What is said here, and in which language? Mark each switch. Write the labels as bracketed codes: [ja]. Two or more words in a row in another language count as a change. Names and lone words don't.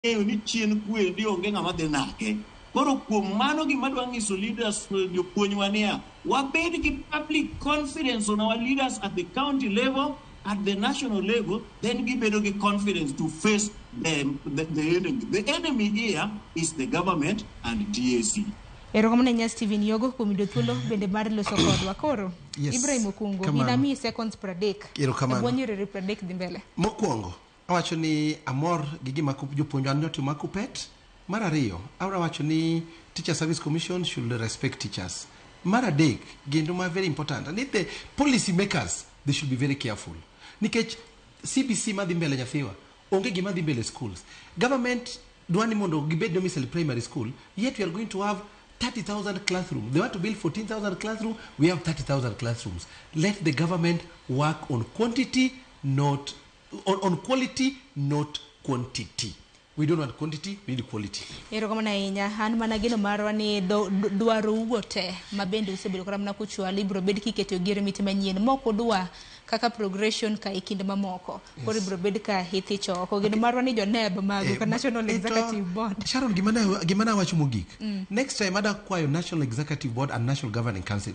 [luo] ni chien kwendi onge ng'ama dhi nake. Koro kuom mano gima dwa nyiso leaders jopuonjwa niya, wabed gi [en] public confidence on our leaders at the county level, at the national level, [luo] then gibedo gi [en] confidence to face the enemy. The enemy here is the government and TSC. [luo] Erokamana nya Steven Yogo kumido thuolo bende mar loso kodwa koro. Yes. Ibrahim Okungu minami [en] seconds per deck. [luo] Abonyere [en] per deck [luo] dhi mbele. Mokwongo awacho ni amor gi gima jopuonjwa notimo kupet. Mar ariyo awacho ni [en] Teacher Service Commission should respect teachers. [luo] Mar adek gendo ma [en] very important, and the policy makers, they should be very careful. [luo] Nikech CBC madhi mbele nyathiwa onge gima dhi mbele schools. [en] Government [luo] dwani mondo gibed [en] domicile primary school, yet we are going to have 30,000 classrooms. They want to build 14,000 classrooms. We have 30,000 classrooms. Let the government work on quantity, not on quality, not quantity. We don't want quantity, we need quality. [luo] Erokamana inya an managino marwa ni dwaro wuote mabende usebedo karamna kuchwa libro bed kiketo gere miti manyien moko dwa kaka progression ka ikinde mamoko. Kori bro bed ka hithi choko gino marwa ni joneb mago ka National Executive Board. Sharon gimana wacho mogik. [en] Next time [luo] ada kwayo National Executive Board and National Governing Council.